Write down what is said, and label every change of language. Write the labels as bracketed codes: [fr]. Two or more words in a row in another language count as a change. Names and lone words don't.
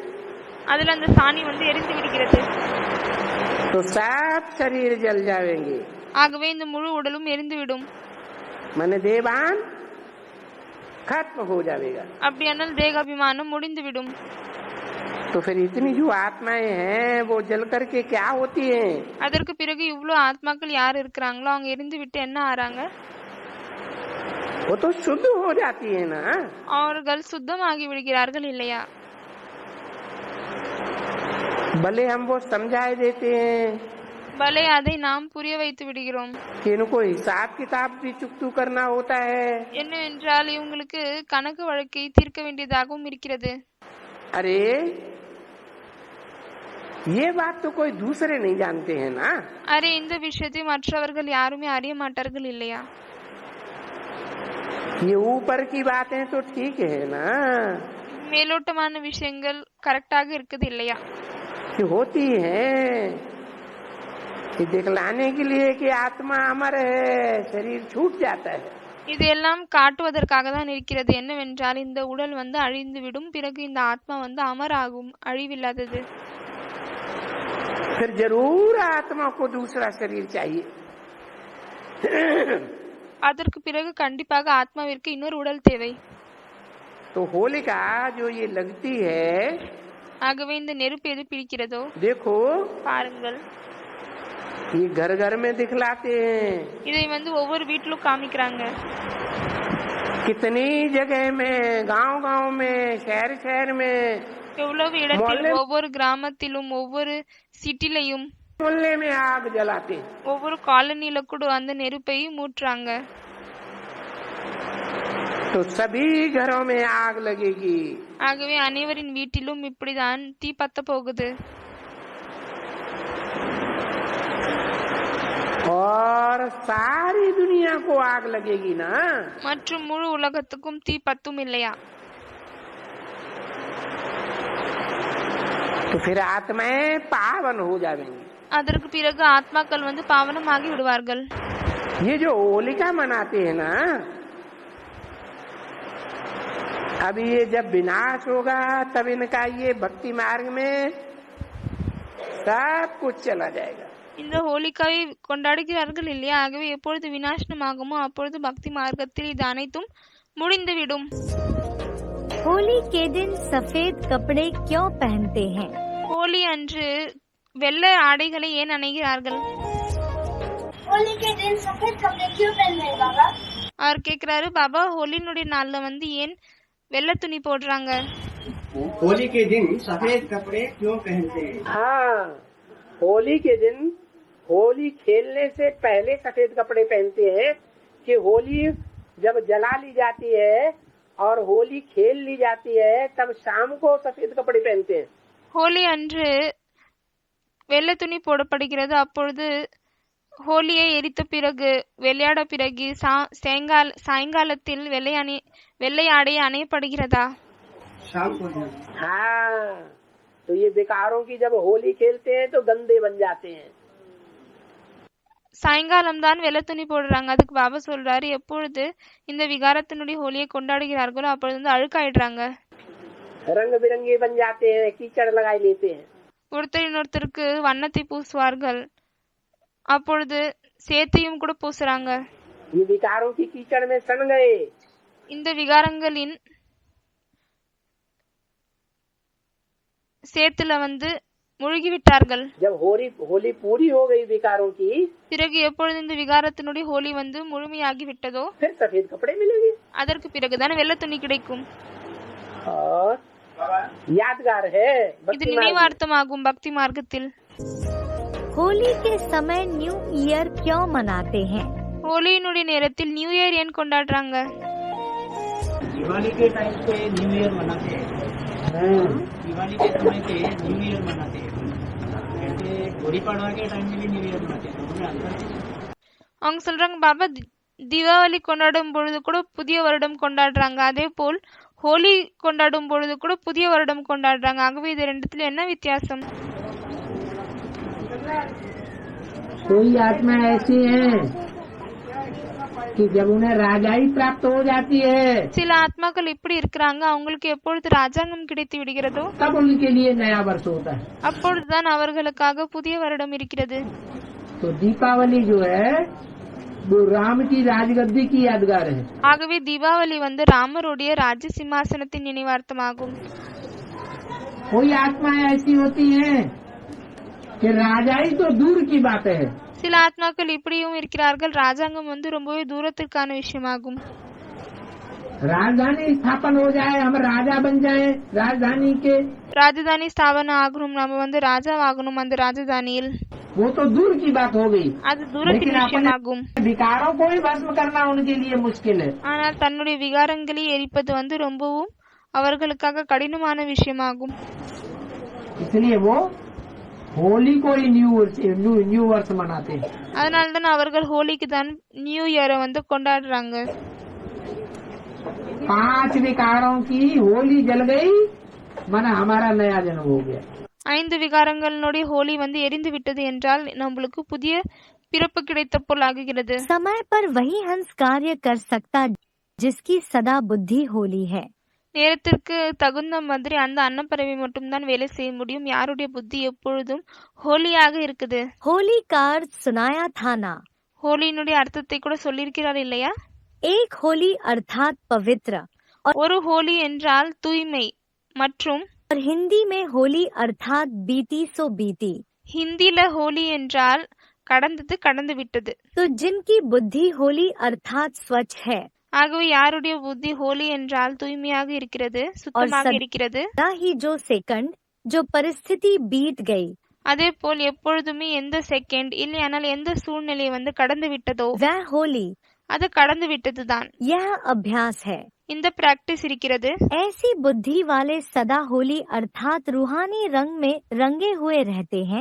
[ta] அதுல அந்த சாணி எரிந்து விடுகிறது. [hi] तो सब शरीर जल जाएंगे। [ta] ஆகவே இந்த முழு உடலும் எரிந்துவிடும். [hi] मन देवान खत्म हो जाएगा। [ta] அப்படியானால் தேகாபிமானம் முடிந்துவிடும். [hi] तो फिर इतनी जो आत्माएं हैं वो जल करके क्या होती हैं? [ta] அதற்கு பிறகு இவ்ளோ ஆத்மாக்கள் யார் இருக்கிறாங்களோ அவங்க எரிந்து விட்டு என்ன ஆறாங்க? [hi] वो तो शुद्ध हो जाती है ना। [ta] அவர்கள் சுத்தமாகி விடுகிறார்கள் இல்லையா? [hi] भले हम वो समझाए देते हैं [ta] பலே அதை நாம் புரிய வைத்து விடுகிறோம். [hi] कि इनको हिसाब किताब भी चुकतू करना होता है। [ta] என்னவென்றால் இவங்களுக்கு கணக்கு வழக்கை தீர்க்க வேண்டியதாகவும் இருக்கிறது. [hi] अरे ये बात तो कोई दूसरे नहीं जानते हैं ना। [ta] அரே இந்த விஷயத்தை மற்றவர்கள் யாருமே அறிய மாட்டார்கள் இல்லையா? [hi] ये ऊपर की बातें तो ठीक है ना, [ta] மேலோட்டமான விஷயங்கள் கரெக்டாக இருக்குது இல்லையா? [hi] कि होती है कि दिखलाने के लिए कि आत्मा अमर है, शरीर छूट जाता है। [ta] இதெல்லாம் காட்டுவதற்காக தான் இருக்கிறது. என்னவென்றால் இந்த உடல் அழிந்து விடும், பிறகு இந்த ஆத்மா அமராகும், அழிவில்லாதது. [hi] फिर जरूर आत्मा को दूसरा शरीर चाहिए। [ta] அதற்கு பிறகு கண்டிப்பாக ஆத்மாவிற்கு இன்னொரு உடல் தேவை. [hi] तो होलिका जो ये लगती है, [ta] ஆகவே இந்த நெருப்பு எது பிடிக்கிறதோ [hi] देखो [ta] பாருங்கள், [hi] ये घर घर में दिखलाते हैं। [ta] இதை ஒவ்வொரு வீட்டிலும் காமிக்கிறாங்க. [hi] कितनी जगह में, गांव गांव में, शहर शहर में, [ta] எவ்வளவு இடத்தில், ஒவ்வொரு கிராமத்திலும், ஒவ்வொரு சிட்டிலையும், [hi] मोहल्ले में आग जलाते हैं। [ta] ஒவ்வொரு காலனில கூட அந்த நெருப்பை மூட்டுறாங்க. [hi] तो सभी घरों में आग लगेगी। [ta] ஆகவே அனைவரின் வீட்டிலும் இப்படிதான் தீ பத்த போகுது. [hi] और सारी दुनिया को आग लगेगी ना। [ta] மற்றும் முழு உலகத்துக்கும் தீ பத்தும் இல்லையா? [hi] तो फिर आत्माएं पावन हो जाएंगी। [ta] அதற்கு பிறகு ஆத்மாக்கள் பாவனமாகி விடுவார்கள். [hi] ये जो होलिका मनाते हैं ना, अब ये जब विनाश होगा तब इनका ये भक्ति मार्ग में सब कुछ चला जाएगा। [ta] இந்த ஹோலிகாவை கொண்டாடுகிறார்கள் இல்லையா? ஆகவே எப்பொழுது விநாசனமாகுமோ அப்பொழுது பக்தி மார்க்கத்தில் இது அனைத்தும் முடிந்துவிடும். [hi] होली के दिन सफेद कपड़े क्यों पहनते हैं? [ta] ஹோலி அன்று வெள்ளை ஆடைகளை ஏன் அணிகிறார்கள்? [hi] होली के दिन सफेद कपड़े क्यों पहनते हैं बाबा? [ta] அவர் கேக்குறாரு, பாபா ஹோலினுடைய நாள்ல ஏன் வெள்ளை துணி போடுறாங்க? [hi] होली के दिन सफेद कपड़े क्यों पहनते हैं? हाँ, होली के दिन होली खेलने से पहले सफेद कपड़े पहनते हैं कि होली जब जला ली जाती है और होली खेल ली जाती है तब शाम को सफेद कपड़े पहनते हैं। [ta] ஹோலி அன்று வெள்ளை துணி போடப்படுகிறது. அப்பொழுது ஹோலியை எரித்த பிறகு விளையாட பிறகு சாயங்காலத்தில் வெள்ளை ஆடை அணையப்படுகிறதா? [hi] शाम को हाँ, तो ये बेकारों की जब होली खेलते हैं तो गंदे बन जाते हैं। [ta] சாயங்காலம் தான் வெள்ளை துணி போடுறாங்க. அதுக்கு பாபா சொல்றாரு, எப்பொழுது இந்த விகாரத்தினுடைய ஹோலியை கொண்டாடுகிறார்களோ அப்பொழுது அழுக்காயிடுறாங்க. [hi] रंग बिरंगे बन जाते हैं, कीचड़ लगाई लेते हैं। [ta] ஒருத்தர் இன்னொருத்தருக்கு வண்ணத்தை பூசுவார்கள். அப்பொழுது சேத்தையும் கூட பூசுறாங்க. [hi] ये विकारों की कीचड़ में सन गए। [ta] இந்த விகாரங்களின் சேத்துல முழுகிவிட்டார்கள். [hi] जब होली पूरी हो गई विकारों की, [ta] பிறகு எப்பொழுது இந்த விகாரத்தினுடைய ஹோலி முழுமையாகி விட்டதோ [hi] फिर सफेद कपड़े मिलेंगे। [ta] அதற்கு பிறகுதான் வெள்ளை துணி கிடைக்கும். [hi] और यादगार है [ta] இது [hi] भक्ति मार्ग में। [ta] நினைவார்த்தமாகும் பக்தி மார்க்கத்தில். [hi] होली के समय [en] New Year [hi] क्यों मनाते हैं? [ta] ஹோலியினுடைய நேரத்தில் [en] New Year [ta] ஏன் கொண்டாடுறாங்க? [hi] दिवाली के टाइम पे [en] New Year [hi] मनाते हैं। दिवाली के समय पे [en] New Year [hi] मनाते हैं। ऐसे गुड़ी पड़वा के टाइम में भी [en] New Year [hi] मनाते हैं। दोनों में अंतर है। [ta] அவங்க சொல்றாங்க, பாபா தீபாவளி கொண்டாடும் பொழுது கூட புதிய வருடம் கொண்டாடுறாங்க, அதே போல் ஹோலி கொண்டாடும் பொழுது கூட புதிய வருடம் கொண்டாடுறாங்க. ஆகவே இது ரெண்டுத்துல என்ன வித்தியாசம்? [hi] कोई आत्मा ऐसी है कि जब उन्हें राजाई प्राप्त हो जाती है [ta] சில ஆத்மாக்கள் இப்படி இருக்கிறாங்க, அவங்களுக்கு எப்பொழுது ராஜாங்கம் கிடைத்து விடுகிறதோ [hi] तब उनके लिए नया वर्ष होता है। [ta] அப்பொழுதுதான் அவர்களுக்காக புதிய வருடம் இருக்கிறது. [hi] तो दीपावली जो है वो राम की राजगद्दी की यादगार है। [ta] ஆகவே தீபாவளி ராமருடைய ராஜ சிம்மாசனத்தின் நினைவார்த்தமாகும். [hi] कोई आत्मा ऐसी होती है कि राजाई तो दूर की बात है, [ta] சில ஆத்மாக்கள் இப்படியும் இருக்கிறார்கள், ராஜாங்கம் ரொம்பவே தூரத்திற்கான விஷயமாகும். [hi] राजधानी स्थापन हो जाए, हम राजा बन जाए राजधानी के, [ta] ராஜதானி ஸ்தாபனம் ஆகணும், நம்ம ராஜாவாகணும் அந்த ராஜதானியில், [hi] वो तो दूर की बात हो गई। [ta] அது தூரத்தின் விஷயமாகும். [hi] विकारों को ही भस्म करना उनके लिए मुश्किल है। [ta] ஆனால் தன்னுடைய விகாரங்களை எரிப்பது ரொம்பவும் அவர்களுக்காக கடினமான விஷயமாகும். [hi] इसलिए वो होली को ही न्यू वर्ष मनाते हैं। [ta] அதனால்தான் அவர்கள் ஹோலிக்கு தான் [en] New Year [ta] கொண்டாடுறாங்க. [hi] 5 विकारों की होली जल गई, माना हमारा नया जन्म हो गया। [ta] 5 விகாரங்களுடைய ஹோலி எரிந்து விட்டது என்றால் நம்மளுக்கு புதிய பிறப்பு கிடைத்த போல் ஆகுகிறது. [hi] समय पर वही हंस कार्य कर सकता जिसकी सदा बुद्धि होली है। [ta] நேரத்திற்கு தகுந்த மாதிரி அந்த அன்னப்பறவை மட்டும்தான் வேலை செய்ய முடியும், யாருடைய புத்தி எப்பொழுதும் ஹோலியாக இருக்குது. [hi] होली का अर्थ सुनाया था ना? [ta] ஹோலியினுடைய அர்த்தத்தை கூட சொல்லியிருக்கிறார் இல்லையா? [hi] एक होली अर्थात पवित्र [ta] ஒரு ஹோலி என்றால் தூய்மை மற்றும் [hi] और हिंदी में होली अर्थात बीती सो बीती। [ta] ஹிந்தில ஹோலி என்றால் கடந்தது கடந்து விட்டது. [hi] तो जिनकी बुद्धि होली अर्थात स्वच्छ है, [ta] ஆகவே யாருடைய புத்தி ஹோலி என்றால் தூய்மையாக இருக்கிறது, சுத்தமாக இருக்கிறது, [hi] ही जो सेकंड जो परिस्थिति बीत गई, [ta] அதே போல் எப்பொழுதுமே எந்த செகண்ட் இல்லையானால் எந்த சூழ்நிலை கடந்து விட்டதோ [hi] वह होली, [ta] அது கடந்து விட்டதுதான். [hi] यह अभ्यास है। [ta] இந்த பிராக்டிஸ் இருக்கிறது. [hi] ऐसी बुद्धि वाले सदा होली अर्थात रूहानी रंग में रंगे हुए रहते हैं।